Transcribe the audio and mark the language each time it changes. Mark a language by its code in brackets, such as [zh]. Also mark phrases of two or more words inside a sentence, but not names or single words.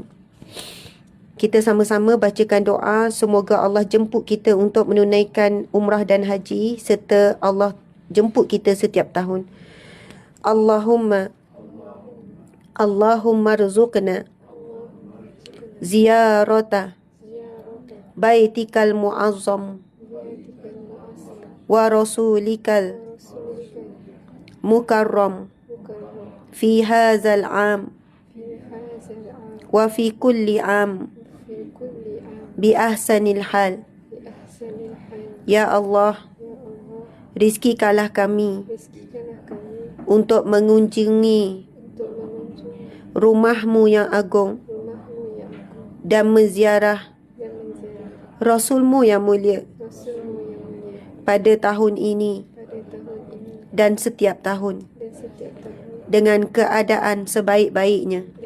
[ms] Kita sama-sama bacakan doa semoga Allah jemput kita untuk menunaikan umrah dan haji serta Allah jemput kita setiap tahun. [ar] اللهم ارزقنا زيارة بيتك المعظم ورسولك المكرم في هذا العام وفي كل عام بأحسن الحال. [ms] Ya Allah, rizkikanlah kami untuk mengunjungi rumah-Mu yang agung dan menziarah Rasul-Mu yang mulia pada tahun ini dan setiap tahun dengan keadaan sebaik-baiknya.